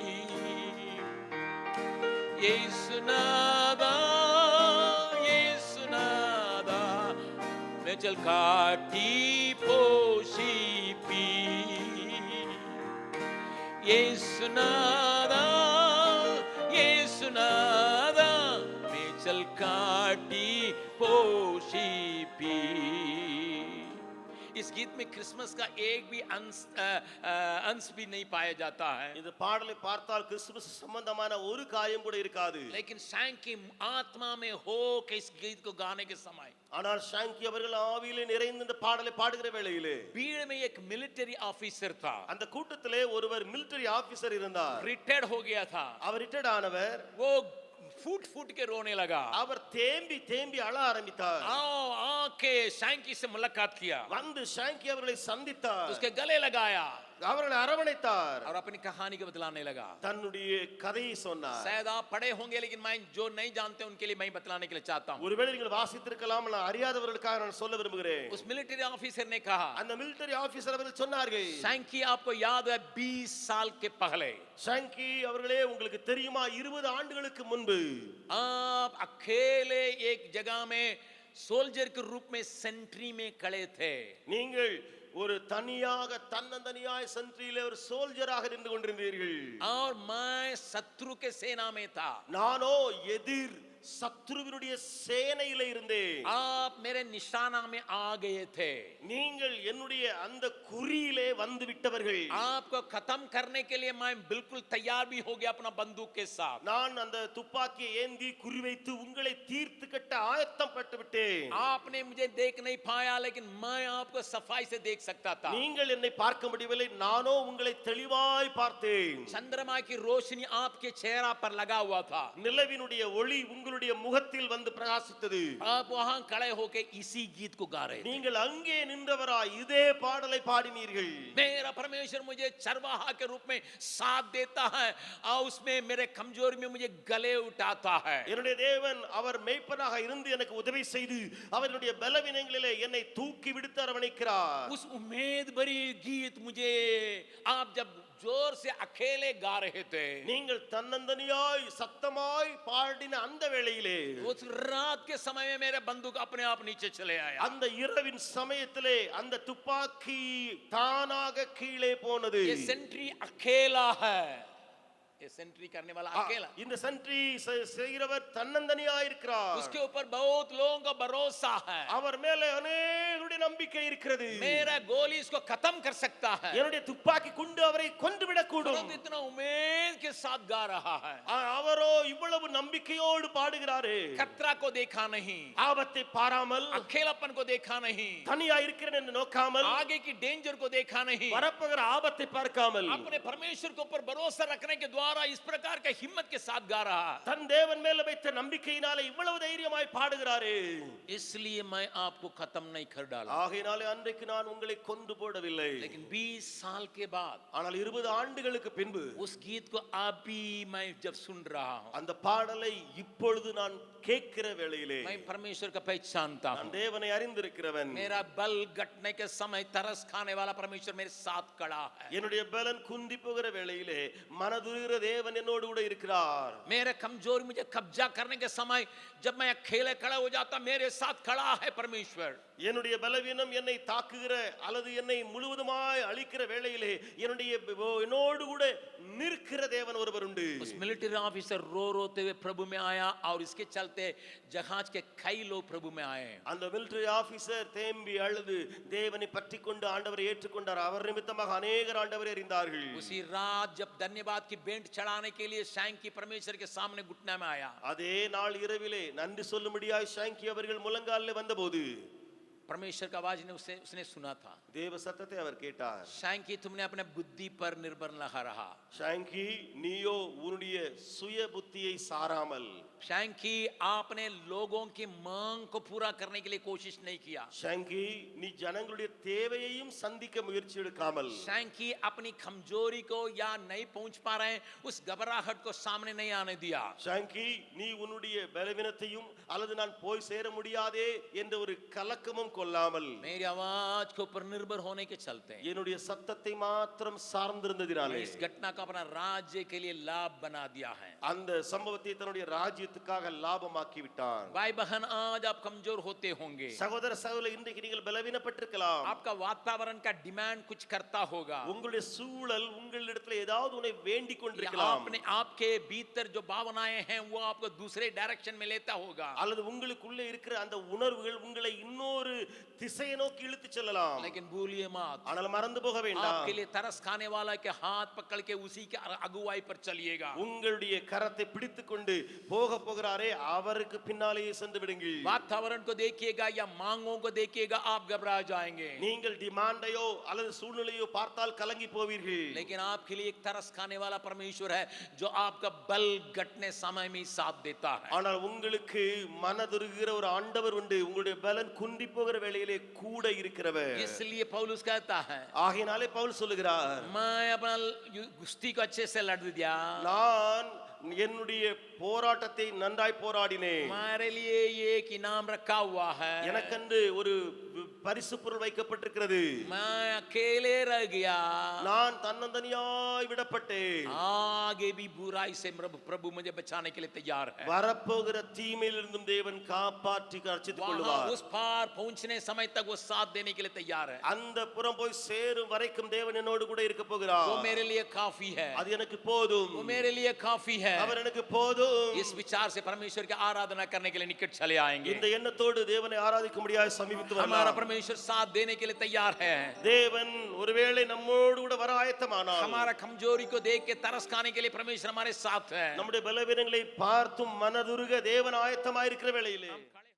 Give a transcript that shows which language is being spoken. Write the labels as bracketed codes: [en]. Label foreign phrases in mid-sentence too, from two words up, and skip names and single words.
[ta] இயேசுநாதா இயேசுநாதா மேய்ச்சல் காட்டி போஷிப்பி. இயேசுநாதா இயேசுநாதா மேய்ச்சல் காட்டி போஷிப்பி. [hi] इस गीत में क्रिसमस का एक भी अंश भी नहीं पाया जाता है. [ta] இந்த பாடலை பார்த்தால் கிறிஸ்துமஸ் சம்பந்தமான ஒரு காரியம் கூட இருக்காது. [hi] लेकिन शैंकी आत्मा में हो के इस गीत को गाने के समय, [ta] ஆனால் ஷாங்கி அவர்கள் ஆவியிலே நிறைந்து இந்த பாடலை பாடுகிற வேளையிலே [hi] भीड़ में एक [en] military officer [hi] था. [ta] அந்த கூட்டத்திலே ஒருவர் [en] military officer [ta] இருந்தார். [hi] रिटायर्ड हो गया था. [ta] அவர் ரிட்டையர்ட் ஆனவர். [hi] वो फूट फूट के रोने लगा. [ta] அவர் தேம்பி தேம்பி அழ ஆரம்பித்தார். [hi] आके शैंकी से मुलाकात किया, [ta] வந்து ஷாங்கி அவர்களை சந்தித்தார். [hi] उसके गले लगाया [ta] அவர்களை அரவணைத்தார். [hi] और अपनी कहानी को बतलाने लगा. [ta] தன்னுடைய கதையை சொன்னார். [hi] शायद आप पढ़े होंगे, लेकिन मैं जो नहीं जानते उनके लिए मैं बतलाने के लिए चाहता हूँ. [ta] ஒருவேளை நீங்கள் வாசித்திருக்கலாம், நான் அறியாதவர்களுக்காக நான் சொல்ல விரும்புகிறேன். [hi] उस [en] military officer [hi] ने कहा, [ta] அந்த [en] military officer [ta] அவர்கள் சொன்னார்கள், [hi] शैंकी आपको याद है 20 साल के पहले [ta] ஷாங்கி அவர்களே உங்களுக்கு தெரியுமா 20 ஆண்டுகளுக்கு முன்பு [hi] आप अकेले एक जगह में सोल्जर के रूप में सेंट्री में खड़े थे. [ta] நீங்கள் ஒரு தனியாக தன்னந்தனியாய் சென்ட்ரியிலே ஒரு சோல்ஜராக நின்று கொண்டிருந்தீர்கள். [hi] और मैं शत्रु के सेना में था. [ta] நானோ எதிர் சத்ருவினுடைய சேனையிலே இருந்தேன். [hi] आप मेरे निशाना में आ गए थे. [ta] நீங்கள் என்னுடைய அந்த குறியிலே வந்து விட்டவர்கள். [hi] आपको खत्म करने के लिए मैं बिल्कुल तैयार भी हो गया अपना बंदूक के साथ. [ta] நான் அந்த துப்பாக்கியை ஏந்தி குறிவைத்து உங்களை தீர்த்து கட்ட ஆயத்தம் பட்டு விட்டேன். [hi] आपने मुझे देख नहीं पाया, लेकिन मैं आपको सफाई से देख सकता था. [ta] நீங்கள் என்னை பார்க்க முடியவில்லை, நானோ உங்களை தெளிவாய் பார்த்தேன். [hi] चंद्रमा की रोशनी आपके चेहरा पर लगा हुआ था. [ta] நிலவினுடைய ஒளி உங்களுடைய முகத்தில் வந்து பிரகாசித்தது. [hi] आप वहां खड़े होके इसी गीत को गा रहे थे. [ta] நீங்கள் அங்கே நின்றவராய் இதே பாடலை பாடினீர்கள். [hi] मेरा परमेश्वर मुझे चरवाहा के रूप में साथ देता है और उसमें मेरे कमजोरी में मुझे गले उठाता है. [ta] என்னுடைய தேவன் அவர் மேய்ப்பனாக இருந்து எனக்கு உதவி செய்து அவருடைய பலவீனங்களிலே என்னை தூக்கி விடுத்து அரவணைக்கிறார். [hi] उस उम्मीद भरी गीत मुझे आप जब जोर से अकेले गा रहे थे, [ta] நீங்கள் தன்னந்தனியாய் சத்தமாய் பாடின அந்த வேளையிலே [hi] उस रात के समय में मेरे बंदूक अपने आप नीचे चले आया. [ta] அந்த இரவின் சமயத்திலே அந்த துப்பாக்கி தானாக கீழே போனது. [hi] ये सेंट्री अकेला है. ये सेंट्री करने वाला अकेला. [ta] இந்த சென்ட்ரி செய்கிறவர் தன்னந்தனியாய் இருக்கிறார். [hi] उसके ऊपर बहुत लोगों का भरोसा है. [ta] அவர் மேலே அநேகருடைய நம்பிக்கை இருக்கிறது. [hi] मेरा गोली इसको खत्म कर सकता है. [ta] என்னுடைய துப்பாக்கி குண்டு அவரை கொன்று விடக்கூடும். [hi] परंतु इतना उम्मीद के साथ गा रहा है. [ta] அவரோ இவ்வளவு எவ்வளவு நம்பிக்கையோடு பாடுகிறாரே. [hi] खतरा को देखा नहीं, [ta] ஆபத்தை பாராமல், [hi] अकेलापन को देखा नहीं, [ta] தனியா இருக்கிறேன் என்று நோக்காமல், [hi] आगे की डेंजर को देखा नहीं, [ta] வரப்போகிற ஆபத்தை பார்க்காமல், [hi] अपने परमेश्वर के ऊपर भरोसा रखने के द्वारा इस प्रकार के हिम्मत के साथ गा रहा। [ta] தன் தேவன் மேல வைத்த நம்பிக்கையினாலே இவ்வளவு தைரியமாய் பாடுகிறாரே. [hi] इसलिए मैं आपको खत्म नहीं कर डाला, [ta] ஆகையினாலே அன்றைக்கு நான் உங்களை கொன்று போடவில்லை. [hi] लेकिन 20 साल के बाद [ta] ஆனால் 20 ஆண்டுகளுக்கு பின்பு [hi] उस गीत को अभी मैं जब सुन रहा हूं, [ta] அந்த பாடலை இப்பொழுது நான் கேட்கிற வேளையிலே [hi] मैं परमेश्वर का पहचानता हूं। [ta] நான் தேவனை அறிந்திருக்கிறவன். [hi] मेरा बल घटने के समय तरस खाने वाला परमेश्वर मेरे साथ खड़ा है। [ta] என்னுடைய பலன் குந்தி போகிற வேளையிலே மனதுருகிற தேவன் என்னோடு கூட இருக்கிறார். [hi] मेरे कमजोरी मुझे कब्जा करने के समय जब मैं अकेले खड़ा हो जाता, मेरे साथ खड़ा है परमेश्वर। [ta] என்னுடைய பலவீனம் என்னை தாக்குகிற அல்லது என்னை முழுவதுமாய் அழிக்கிற வேளையிலே என்னோடு கூட நிற்கிற தேவன் ஒருவர் உண்டு. [hi] उस [en] military officer [hi] रो रोते हुए प्रभु में आया और इसके चलते जहाज के कई लोग प्रभु में आए। [ta] அந்த [en] military officer [ta] தேம்பி அழுது தேவனை பற்றிக்கொண்டு ஆண்டவரை ஏற்றுக்கொண்டார். அவர் நிமித்தமாக அநேகர் ஆண்டவரை அறிந்தார்கள். [hi] उसी रात जब धन्यवाद की बेंट चढ़ाने के लिए शैंकी परमेश्वर के सामने घुटने में आया, [ta] அதே நாள் இரவிலே நன்றி சொல்லும்படியாய் ஷாங்கி அவர்கள் முழங்காலில் வந்தபோது [hi] परमेश्वर का आवाज ने उसने सुना था, [ta] தேவ சத்தத்தை அவர் கேட்டார். [hi] शैंकी तुमने अपने बुद्धि पर निर्भर न रहा, [ta] ஷாங்கி நீயோ உன்னுடைய சுய புத்தியை சாராமல், [hi] शैंकी आपने लोगों की मांग को पूरा करने के लिए कोशिश नहीं किया, [ta] ஷாங்கி நீ ஜனங்களுடைய தேவையையும் சந்திக்க முயற்சி எடுக்காமல், [hi] शैंकी अपनी कमजोरी को या नहीं पहुंच पा रहे हैं उस घबराहट को सामने नहीं आने दिया, [ta] ஷாங்கி நீ உன்னுடைய பலவீனத்தையும் அல்லது நான் போய் சேர முடியாதே என்ற ஒரு கலக்கமும் கொள்ளாமல், [hi] मेरी आवाज के ऊपर निर्भर होने के चलते [ta] என்னுடைய சத்தத்தை மாத்திரம் சார்ந்திருந்ததினாலே [hi] इस घटना को अपना राज्य के लिए लाभ बना दिया है। [ta] அந்த சம்பவத்தை தன்னுடைய ராஜ்யத்துக்காக லாபமாக்கி விட்டான். [hi] भाई बहन, आज आप कमजोर होते होंगे, [ta] சகோதர சகோதரி, இன்றைக்கு நீங்கள் பலவீனப்பட்டிருக்கலாம். [hi] आपका वातावरण का डिमांड कुछ करता होगा, [ta] உங்களுடைய சூழல் உங்களிடத்தில் ஏதாவது உன்னை வேண்டிக் கொண்டிருக்கலாம். [hi] आपने आपके भीतर जो भावनाएं हैं वो आपको दूसरे डायरेक्शन में लेता होगा, [ta] அல்லது உங்களுக்குள்ளே இருக்கிற அந்த உணர்வுகள் உங்களை இன்னொரு திசையை நோக்கி இழுத்துச் செல்லலாம். [hi] लेकिन भूलिए मत, [ta] ஆனால் மறந்து போக வேண்டாம். [hi] आपके लिए तरस खाने वाला के हाथ पकड़ के उसी के अगुवाई पर चलिएगा। [ta] உங்களுடைய கரத்தை பிடித்துக்கொண்டு போக போகிறாரே அவருக்கு பின்னாலேயே சென்று விடுங்கள். [hi] वातावरण को देखिएगा या मांगों को देखिएगा, आप घबरा जाएंगे, [ta] நீங்கள் டிமாண்டையோ அல்லது சூழ்நிலையோ பார்த்தால் கலங்கி போவீர்கள். [hi] लेकिन आपके लिए एक तरस खाने वाला परमेश्वर है जो आपका बल घटने समय में साथ देता है। [ta] ஆனால் உங்களுக்கு மனதுருகிற ஒரு ஆண்டவர் உண்டு, உங்களுடைய பலன் குன்றி போகிற வேளையிலே கூட இருக்கிறவர். [hi] इसलिए पौलुस कहता है, [ta] ஆகையினாலே பவுல் சொல்லுகிறார், [hi] मैं अपना कुश्ती को अच्छे से लड़ दिया, [ta] நான் என்னுடைய போராட்டத்தை நன்றாய் போராடினேன். [hi] हमारे लिए ये एक इनाम रखा हुआ है, [ta] எனக்கென்று ஒரு பரிசு பொருள் வைக்கப்பட்டிருக்கிறது. [hi] मैं अकेले रह गया, [ta] நான் தன்னந்தனியாய் விடப்பட்டேன். [hi] आगे भी बुराई से प्रभु मुझे बचाने के लिए तैयार है। [ta] வரப்போகிற தீமையிலிருந்தும் தேவன் காப்பாற்றி ரட்சித்துக் [hi] वहां [ta] கொள்வார். [hi] उस पार पहुंचने समय तक वो साथ देने के लिए तैयार है। [ta] அந்த புறம் போய் சேரும் வரைக்கும் தேவன் என்னோடு கூட இருக்க போகிறார். [hi] वो मेरे लिए काफी है, [ta] அது எனக்கு போதும். [hi] वो मेरे लिए काफी है। [ta] அவர் எனக்கு போதும். [hi] इस विचार से परमेश्वर की आराधना करने के लिए निकट चले आएंगे। [ta] இந்த எண்ணத்தோடு தேவனை ஆராதிக்கும்படியாய் சமீபித்து [hi] हमारा [ta] வரலாம். [hi] परमेश्वर साथ देने के लिए तैयार है। [ta] தேவன் ஒருவேளை நம்மோடு கூட வர ஆயத்தமானார். [hi] हमारा कमजोरी को देख के तरस खाने के लिए परमेश्वर हमारे साथ है। [ta] நம்முடைய பலவீனங்களை பார்த்தும் மனதுருக தேவன் ஆயத்தமாயிருக்கிற வேளையிலே